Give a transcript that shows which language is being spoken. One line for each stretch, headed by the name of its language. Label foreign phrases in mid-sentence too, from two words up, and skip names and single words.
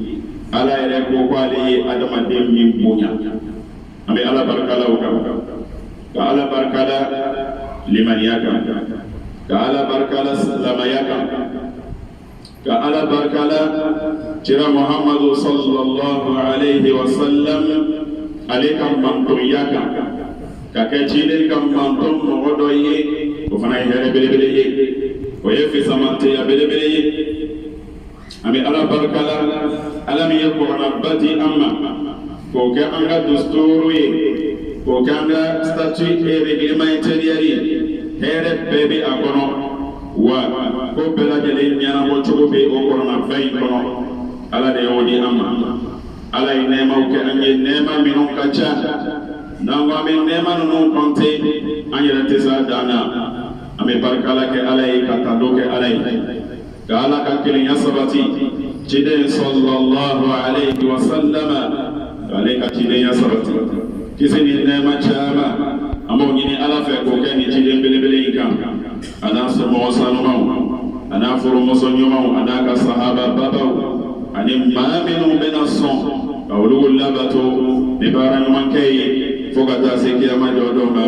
Bambara: Ala yɛrɛ ko k'ale ye adamaden min bonya. An bɛ ala barika la o kan, ka ala barika la limaniya kan, ka ala barika la silamɛya kan, ka ala barika la kira Muhammadu
Arabic: صلى الله عليه وسلم
Bambara: ale ka mantonya kan, ka kɛ ciden ka manton mɔgɔ dɔ ye, o fana ye hɛrɛ belebele ye, o ye fisamanteya belebele ye. An bɛ ala barika la, ala min ye kuranaba di an ma, k'o kɛ an ka dusturu ye, k'o kɛ an ka
French: statut et règlement intérieur
Bambara: ye. Hɛrɛ bɛɛ bɛ a kɔnɔ, wa ko bɛɛ lajɛlen ɲɛnabɔ cogo bɛ o kuranaba in kɔnɔ. Ala de y'o di an ma. Ala ye nɛɛmaw kɛ an ye, nɛɛma minnu ka ca, n'an ko an bɛ nɛɛma ninnu kɔnte, an yɛrɛ tɛ se a dan na. An bɛ barika la kɛ ala ye, ka tando kɛ ala ye, ka ala ka kelenya sabati.
Arabic: Ciden صلى الله عليه وسلم,
Bambara: ale ka cidenya sabati. Kisi ni nɛɛma caman, an b'o ɲini ala fɛ k'o kɛ ni ciden belebele in kan. A n'a somɔgɔ sanumaw, a n'a furumuso ɲumanw, a n'a ka sahaba babaw, ani maa minnu bɛna sɔn ka olu labato ni baara ɲuman kɛ ye fo ka taa se kiyama jɔdon ma.